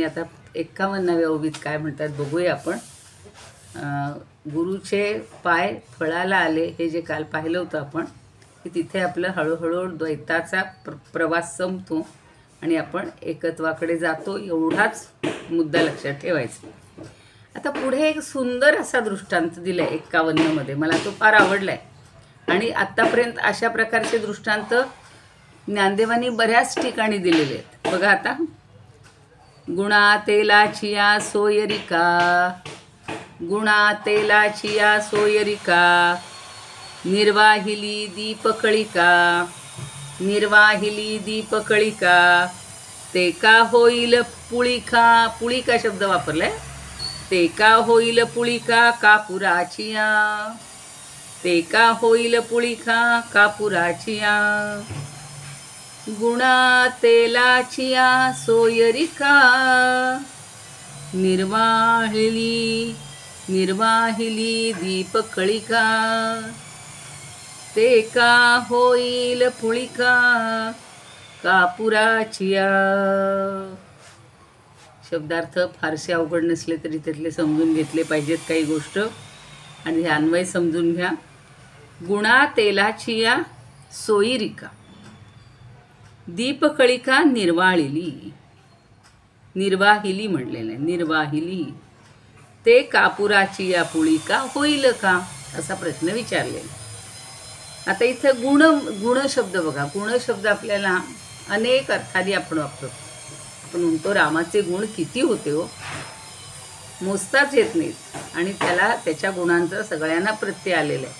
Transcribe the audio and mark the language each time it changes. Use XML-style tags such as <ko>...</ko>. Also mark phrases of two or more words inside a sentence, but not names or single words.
<mr>आता 51व्या ओवीत काय म्हणतात बघूया आपण. गुरुचे पाय फळाला आले हे जे काल पाहिलं होतं आपण, की तिथे आपलं हळूहळू द्वैताचा प्रवास संपतो आणि आपण एकत्वाकडे जातो, एवढाच मुद्दा लक्षात ठेवायचा. आता पुढे एक सुंदर असा दृष्टांत दिला आहे 51मध्ये, मला तो फार आवडला आहे. आणि आत्तापर्यंत अशा प्रकारचे दृष्टांत ज्ञानदेवांनी बऱ्याच ठिकाणी दिलेले आहेत. बघा आता, गुणा तेलाचिया सोयरिका, गुणा तेलाचिया सोयरिका, निर्वाहिली दीपकळिका, निर्वाहिली दीपकळिका, ते का होईल पुळिका, पुळिका शब्द वापरलाय, ते का होईल पुळिका कापुराचिया, ते का होईल पुळिका कापुराचिया, गुणा तेलाचिया सोयरिका, निर्वाहिली निर्वाहिली दीपकळिका, ते का होईल पुळिका कापुराचिया. शब्दार्थ फारसे अवघड नसले तरी त्यातले समजून घेतले पाहिजेत काही गोष्ट, आणि हे अन्वय समजून घ्या. गुणा तेलाचिया सोयरिका, दीपकळिका निर्वाहिली, निर्वाहिली म्हणलेलं आहे, निर्वाहिली, ते कापुराची या पुळिका होईल का, असा प्रश्न विचारलेला. आता इथं गुण शब्द बघा. गुण शब्द आपल्याला अनेक अर्थाने आपण वापरतो. आपण म्हणतो रामाचे गुण किती होते हो, मोजताच येत नाहीत, आणि त्याच्या गुणांचा सगळ्यांना प्रत्यय आलेला आहे.</mr>